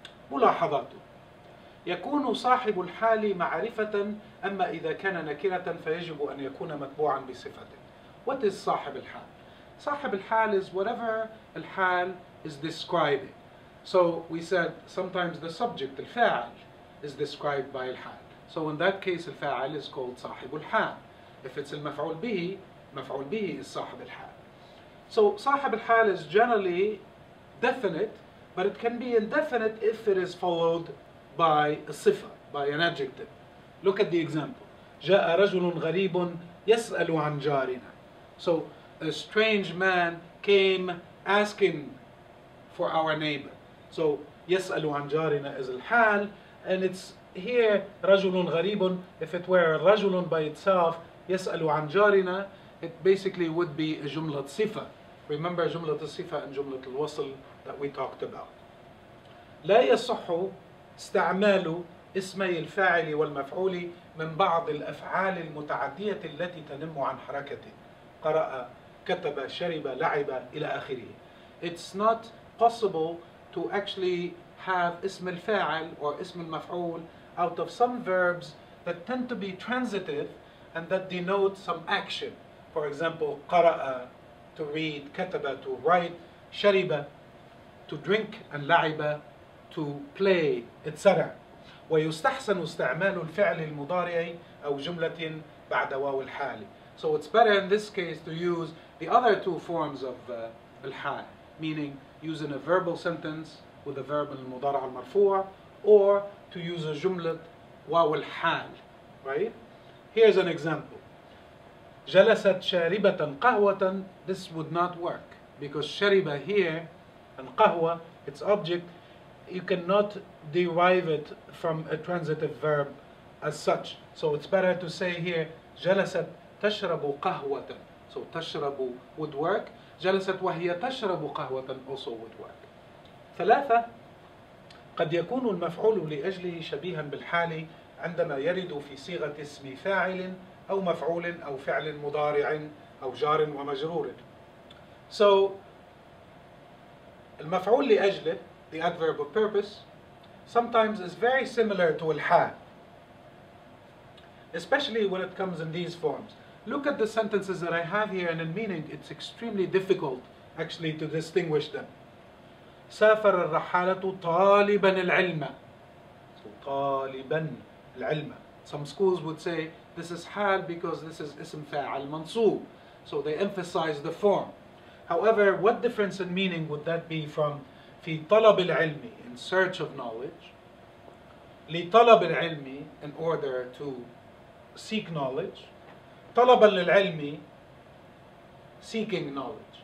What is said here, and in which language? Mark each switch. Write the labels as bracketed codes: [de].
[ar] ملاحظات: يكون صاحب الحال معرفة، أما إذا كان نكرة فيجب أن يكون متبوعا بصفة. [en] What is صاحب الحال? صاحب الحال is whatever الحال is describing. So we said sometimes the subject, الفاعل, is described by الحال. So in that case الفاعل is called صاحب الحال. If it's المفعول به, مفعول به is صاحب الحال. So صاحب الحال is generally definite, but it can be indefinite if it is followed by a صفة, by an adjective. Look at the example. [ar] جاء رجل غريب يسأل عن جارنا. [en] So a strange man came asking for our neighbor. So [ar] يسأل عن جارنا [en] is الحال, and it's here [ar] رجل غريب. [en] If it were رجل by itself, [ar] يسأل عن جارنا, [en] it basically would be a جملة صفة. Remember جملة الصفة and جملة الوصل that we talked about. [ar] لا يصح استعمال اسمي الفاعل والمفعول من بعض الأفعال المتعدية التي تنم عن حركة. قرأ، كتب، شرب، لعب إلى آخره. [en] It's not possible to actually have اسم الفاعل or اسم المفعول out of some verbs that tend to be transitive and that denote some action. For example, قرأ, to read, كتب, to write, شرب, to drink, and لعب, to play, etc. [ar] ويستحسن استعمال الفعل المضارع أو جملة بعد واو الحال. [en] So it's better in this case to use the other two forms of الحال, meaning using a verbal sentence with a verb المضارع المرفوع, or to use a جملة واو الحال, right? Here's an example. [ar] جلست شاربة قهوة. [en] This would not work because شرب here and قهوة, its object, you cannot derive it from a transitive verb as such. So it's better to say here [ar] جلست تشرب قهوة. [en] So تشرب would work. [ar] جلست وهي تشرب قهوة [en] also would work. 3. [ar] قد يكون المفعول لأجله شبيها بالحال عندما يرد في صيغة اسم فاعل أو مفعول أو فعل مضارع أو جار ومجرور. [en] So المفعول لأجله, the adverb of purpose, sometimes is very similar to الحال, especially when it comes in these forms. Look at the sentences that I have here, and in meaning it's extremely difficult actually to distinguish them. [ar] سافر الرحالة طالبا العلم. [en] So [ar] طالبا العلم. [en] Some schools would say this is حال because this is اسم فاعل منصوب. So they emphasize the form. However, what difference in meaning would that be from [ar] في طلب العلم, [en] in search of knowledge, [ar] لطلب العلم, [en] in order to seek knowledge, [ar] طلبا للعلم, [en] seeking knowledge.